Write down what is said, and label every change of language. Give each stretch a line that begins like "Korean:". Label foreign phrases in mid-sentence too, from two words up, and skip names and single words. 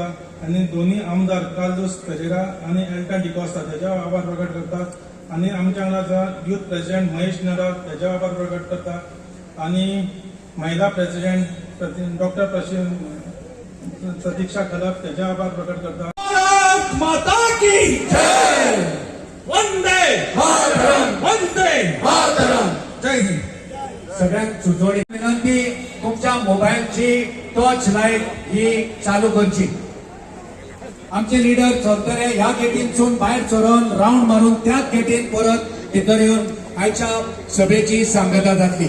Konkani: आणि दोन्ही आमदार कार्लोस पेरेरा आणि एल्टन डिकोस्टा तेजे आभार प्रकट करता. आणि आमच्या वांगडा आसा
English: youth president
Konkani: महेश नरा, तेजे आभार प्रकट करता. आणि महिला प्रेसिडेंट डॉक्टर प्रतीक्षा खलप, तेजे आभार प्रकट करता.
Hindi: भारत माता की जय, वंदे मातरम, वंदे मातरम. जय हिंद.
Konkani: सगळ्यांक सुचोवणी विनंती, तुमच्या मोबाईलची
English: torch light
Konkani: ही चालू करची. आमचे लीडर चलतले ह्या गेटींसून भायर सरून राऊंड मारून त्याच गेटीन परत भितर येऊन आयच्या सभेची सांगता जातली.